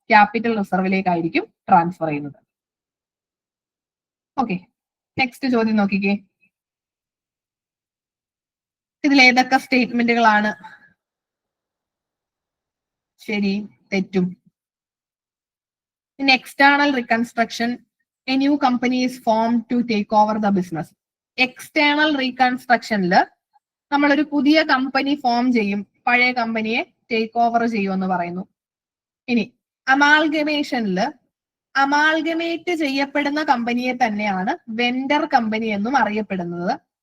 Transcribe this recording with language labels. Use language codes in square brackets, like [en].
[ml] Capital റിസർവിലേക്കായിരിക്കും transfer ചെയ്യുന്നത്. Okay, next ചോദ്യം നോക്കിക്കേ. ഇതിൽ ഏതൊക്കെ സ്റ്റേറ്റ്മെന്റുകളാണ് ശരി തെറ്റും? [en] In external reconstruction, a new company is formed to take over the business. [ml] External റീകൺസ്ട്രക്ഷനിൽ നമ്മളൊരു പുതിയ കമ്പനി ഫോം ചെയ്യും, പഴയ കമ്പനിയെ ടേക്ക് ഓവർ ചെയ്യുമെന്ന് പറയുന്നു. ഇനി അമാൽഗമേഷനിൽ അമാൽഗമേറ്റ് ചെയ്യപ്പെടുന്ന കമ്പനിയെ തന്നെയാണ് വെൻഡർ കമ്പനി എന്നും അറിയപ്പെടുന്നത്.